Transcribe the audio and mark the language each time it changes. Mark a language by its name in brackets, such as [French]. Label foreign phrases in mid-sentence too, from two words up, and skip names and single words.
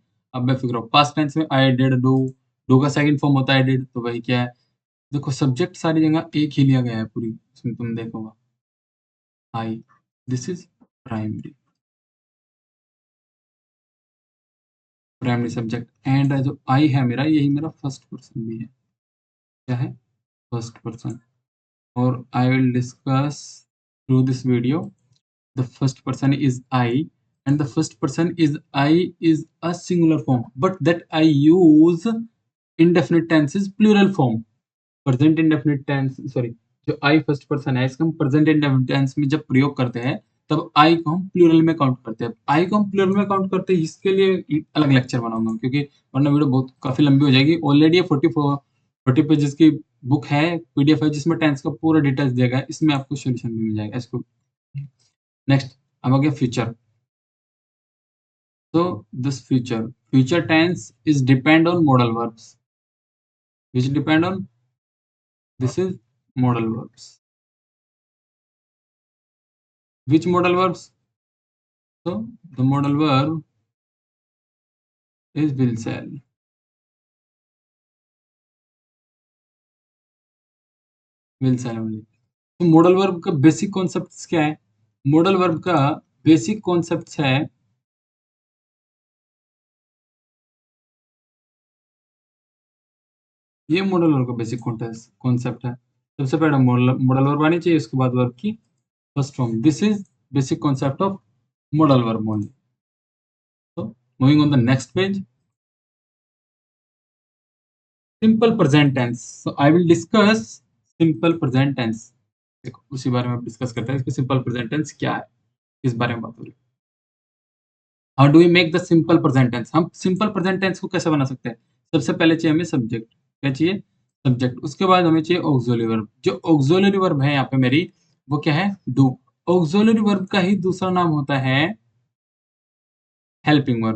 [Hindi] अब मैं फिक्र [English] past tense [Hindi] में [English] I did, [Hindi] डू का [English] second form [Hindi] होता है डिड, तो वही क्या है, देखो सब्जेक्ट सारी जगह एक ही लिया गया है पूरी, इसमें तुम देखोगा आई, [English] this is primary primary subject, and [Hindi] जो आई है मेरा, यही मेरा [English] first person [Hindi] भी है। क्या है, [English] first person, और I will discuss through this video the first person is I, and the first person is I is a singular form, but that I use indefinite tense is plural form. Present indefinite tense, sorry, [Hindi] जो I [English] first person [Hindi] है इसका हम [English] present indefinite tense [Hindi] में जब प्रयोग करते हैं, तब I को हम प्लूरल में काउंट करते हैं। I को हम प्लूरल में काउंट करते हैं, इसके लिए अलग लेक्चर बनाऊंगा, क्योंकि वरना वीडियो बहुत काफी लंबी हो जाएगी। ऑलरेडी 40 पेजेस की बुक है, पीडीएफ है, जिसमें टेंस का पूरा डिटेल्स दिया गया है, इसमें आपको सोल्यूशन भी मिल जाएगा इसको। नेक्स्ट, अब आ गया फ्यूचर। [English] So this future tense is depend on modal verbs, which depend on, this is modal verbs. Which modal verbs? So the modal verb is will shall. Will shall only. [Hindi] तो [English] modal verb [Hindi] का [English] basic concept [Hindi] क्या है? [English] modal verb [Hindi] का [English] basic concept [Hindi] है, ये [English] modal verb [Hindi] का [English] basic concept [Hindi] है। सबसे पहले [English] modal verb [Hindi] आनी चाहिए, उसके बाद verb की [English] first form. this is basic concept of modal verb only. So moving on the next page, simple present tense. So I will discuss simple present tense. [Hindi] देखो उसी बारे में आप डिस्कस करते हैं कि [English] simple present tense [Hindi] क्या है, इस बारे में बात हो रही है। [English] How do we make the simple present tense? [Hindi] हम [English] simple present tense [Hindi] को कैसे बना सकते हैं? सबसे पहले चाहिए हमें सब्जेक्ट। क्या चाहिए? सब्जेक्ट। उसके बाद हमें चाहिए [English] auxiliary verb. [Hindi] जो [English] auxiliary verb [Hindi] है यहाँ पे मेरी, वो क्या है? डू। [English] auxiliary verb [Hindi] का ही दूसरा नाम होता है [English] helping verb.